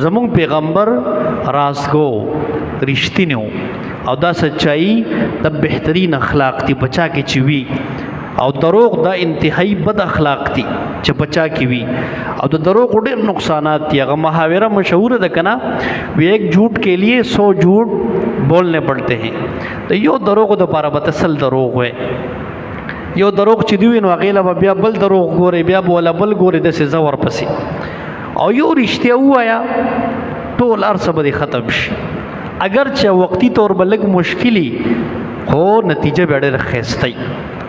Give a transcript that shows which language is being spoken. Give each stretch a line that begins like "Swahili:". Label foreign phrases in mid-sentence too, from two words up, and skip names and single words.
Pashto: زمونږ پیغمبر راستګو رښتینی او دا سچای د بهترین اخلاق دی بچا کې چې وي، او دروغ دا انتهایی بد اخلاق دی چې بچا کې وي. او د دروغ ډېر نقصانات دي. هغه محاوره مشهور ده کنه، وی
Urdu: ایک جھوٹ کے لیے 100 جھوٹ بولنے پڑتے ہیں.
Pashto: د یو دروغ د پاره به تسل دروغ وي، یو دروغ چې دی نو هغې له بیا بل دروغ ګوري، بیا به ولا بل ګوري، داسې زه ورپسې. او یو رښتیا ووایه ټول هر څه به دې ختم شي. اگر چې وقتي طور به لږ مشکلي خو نتیجه به ډېره ښایسته وي.